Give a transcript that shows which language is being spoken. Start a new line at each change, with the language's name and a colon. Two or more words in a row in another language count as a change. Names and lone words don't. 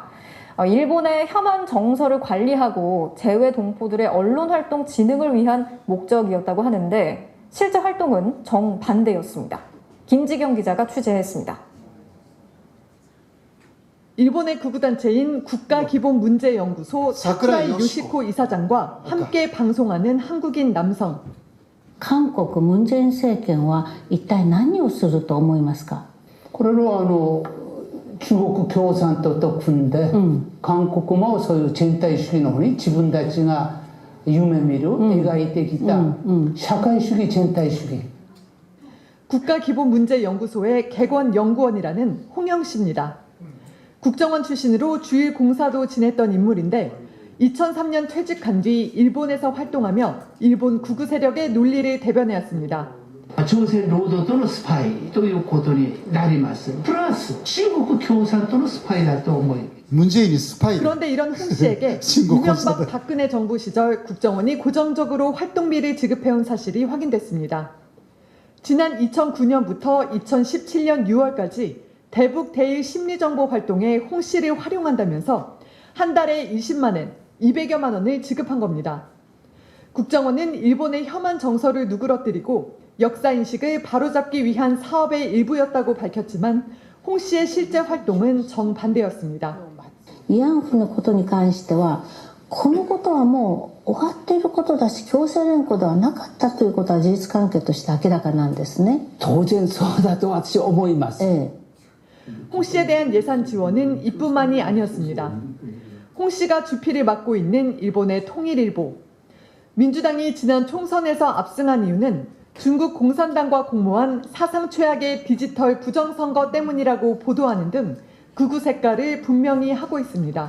Korean: 일본의 혐한 정서를 관리하고 재외 동포들의 언론 활동 진흥을 위한 목적이었다고 하는데 실제 활동은 정반대였습니다. 김지경 기자가 취재했습니다. 일본의 극우단체인 국가기본문제연구소 사쿠라이 요시코 이사장과 함께 방송하는 한국인 남성.
Japanese: 韓国ムン・ジェイン政権は一体何をすると思いますか。これは中国共産党と組んで、韓国もそういう全体主義の方に自分たちが夢見る、描いてきた社会主義全体主義。
Korean: 국가기본문제연구소의 객원연구원이라는 홍영 씨입니다. 국정원 출신으로 주일 공사도 지냈던 인물인데 2003년 퇴직한 뒤 일본에서 활동하며 일본 구구 세력의 논리를 대변해왔습니다.
Japanese: 朝鮮労働党のスパイということになります。プラス中国共産党のスパイだと思います。
Korean: 문재인이 스파이. 그런데 이런 홍 씨에게 신고 이명박 검사들. 박근혜 정부 시절 국정원이 고정적으로 활동비를 지급해온 사실이 확인됐습니다. 지난 2009년부터 2017년 6월까지 대북 대일 심리정보 활동에 홍 씨를 활용한다면서 한 달에 20만 엔, 200여만 원을 지급한 겁니다. 국정원은 일본의 혐한 정서를 누그러뜨리고 역사인식을 바로잡기 위한 사업의 일부였다고 밝혔지만 홍 씨의 실제 활동은 정반대였습니다.
Japanese: 慰安婦のことに関してはこのことはもう終わっていることだし強制連行ではなかったということは事実関係として明らかなんですね。当然そうだと私は思います。
Korean: 홍 씨에 대한 예산 지원은 이뿐만이 아니었습니다. 홍 씨가 주필을 맡고 있는 일본의 통일일보. 민주당이 지난 총선에서 압승한 이유는 중국 공산당과 공모한 사상 최악의 디지털 부정선거 때문이라고 보도하는 등 극우 색깔을 분명히 하고 있습니다.